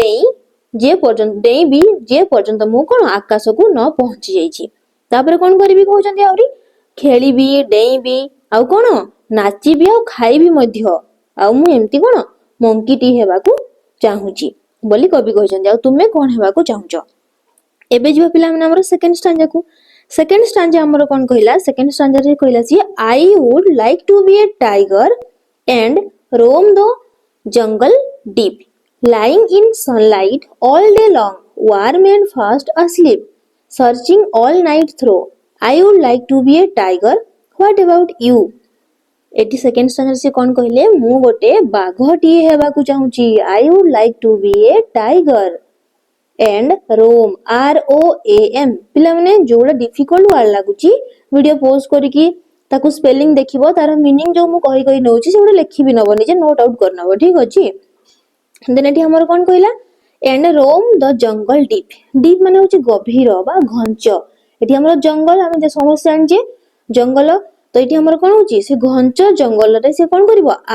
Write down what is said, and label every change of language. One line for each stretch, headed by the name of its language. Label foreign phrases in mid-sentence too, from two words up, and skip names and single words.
Odia: ଡେଇଁବି ଯେ ପର୍ଯ୍ୟନ୍ତ ମୁଁ କଣ ଆକାଶକୁ ନ ପହଞ୍ଚି ଯାଇଛି ତାପରେ କଣ କରିବି କହୁଛନ୍ତି ଆହୁରି ଖେଳିବି ଡେଇଁବି ଆଉ କଣ ନାଚିବି ଆଉ ଖାଇବି ମଧ୍ୟ ଆଉ ମୁଁ ଏମିତି କଣ ମଙ୍କିଟି ହେବାକୁ ଚାହୁଁଛି ବୋଲି କବି କହିଛନ୍ତି ଆଉ ତୁମେ କଣ ହେବାକୁ ଚାହୁଁଛ ଏବେ ଯିବା ପିଲାମାନେ ଆମର ସେକେଣ୍ଡ ଷ୍ଟାଞ୍ଜା ଆମର କଣ କହିଲା ସେକେଣ୍ଡ ଷ୍ଟାଞ୍ଜାରେ କହିଲା ସିଏ
English: I would like to be a tiger and roam the jungle deep lying in sunlight all day long warm and fast asleep searching all night through I would like to be a tiger what about you
Odia: ଏଠି ସେକେଣ୍ଡ ଷ୍ଟାଞ୍ଜାରେ ସେ କଣ କହିଲେ ମୁଁ ଗୋଟେ ବାଘଟିଏ ହେବାକୁ ଚାହୁଁଛି
English: I would like to be a tiger and roam
Odia: ROAM ପିଲାମାନେ ଯୋଉଟା
English: difficult word
Odia: ଲାଗୁଛି
English: video pause
Odia: କରିକି ତାକୁ ସ୍ପେଲିଂ ଦେଖିବ ତାର ମିନିଂ ଯୋଉ ମୁଁ କହି ନଉଛି ସେଗୁଡା ଲେଖିବି ନବ ନିଜେ
English: note out
Odia: କରିନବ ଠିକ ଅଛି ଦେନ୍ ଏଠି ଆମର କଣ କହିଲା
English: and roam the jungle deep
Odia: ମାନେ ହଉଛି ଗଭୀର ବା ଘଞ୍ଚ ଏଠି ଆମର ଜଙ୍ଗଲ ଆମେ ସମସ୍ତେ ଜାଣିଛେ ଜଙ୍ଗଲ ତ ଏଠି ଆମର କଣ ହଉଛି ସେ ଘଞ୍ଚ ଜଙ୍ଗଲରେ ସେ କଣ କରିବ